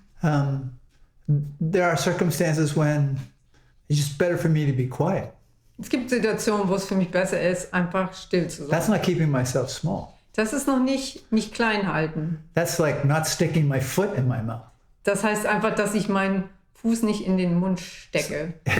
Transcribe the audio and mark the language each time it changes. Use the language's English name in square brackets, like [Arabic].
[English] There are circumstances when it's just better for me to be quiet. [German] Es gibt Situationen, wo es für mich besser ist, einfach still zu sein. [English] That's not keeping myself small. [German] Das ist noch nicht klein halten. [English] That's like not sticking my foot in my mouth. [German] Das heißt einfach, dass ich meinen Fuß nicht in den Mund stecke.